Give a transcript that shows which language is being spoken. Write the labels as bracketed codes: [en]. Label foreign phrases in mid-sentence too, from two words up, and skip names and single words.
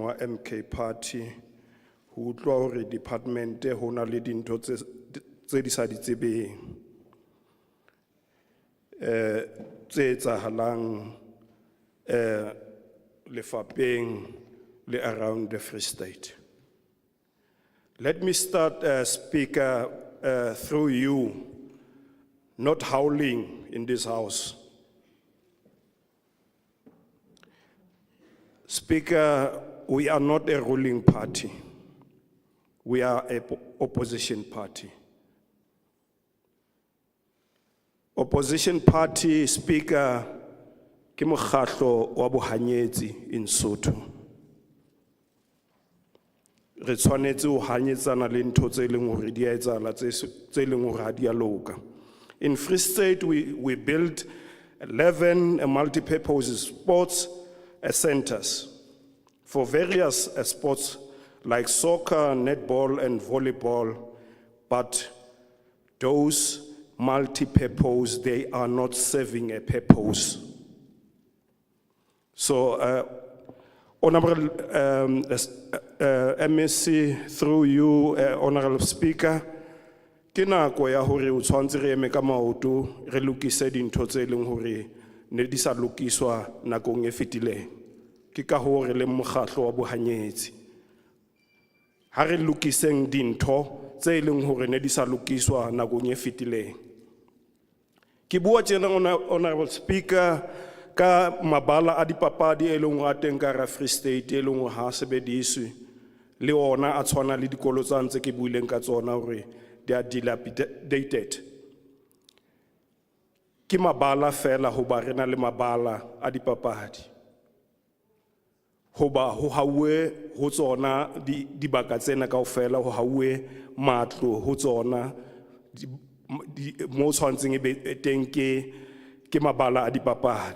[st] wa MK Party ho utlwa hore department ho na le dintho tse di sa di tsebeng tse etsahalang lefapheng le [en] around the Free State. Let me start, Speaker, through you, not howling in this house. Speaker, we are not a ruling party. We are an opposition party. Opposition party, Speaker, [st] ke mokgatlo wa bohanyetsi [en] in Sotho. [st] Re tshwanetse ho hanyetsana le ntho tse leng hore di a etsahala tse leng hore ha di a loka. [en] In Free State, we built 11 multi-purpose sports centers for various sports like soccer, netball, and volleyball, but those multi-purpose, they are not serving a purpose. So, Honourable MSC, through you, Honourable Speaker, [st] ke nako ya hore o tshwantse re eme ka maoto re lokise dintho tse leng hore ne di sa lokiswa nakong e fetileng. Ke ka hore le mokgatlo wa bohanyetsi ha re lokiseng dintho tse leng hore ne di sa lokiswa nakong e fetileng. Ke bua tjena, [en] Honourable Speaker, [st] ka mabala a dipapadi e leng hore a teng ka Free State e leng hore ha sebediswe le ona a tshwana le dikolo tsa ntse ke buileng ka tsona hore [en] they are dilapidated. [st] Ke mabala fela hoba re na le mabala a dipapadi hoba ho hauwe ho tsona dibaka tsena kaofela, ho hauwe matlo ho tsona mo tshwantseng e be teng ke mabala a dipapadi.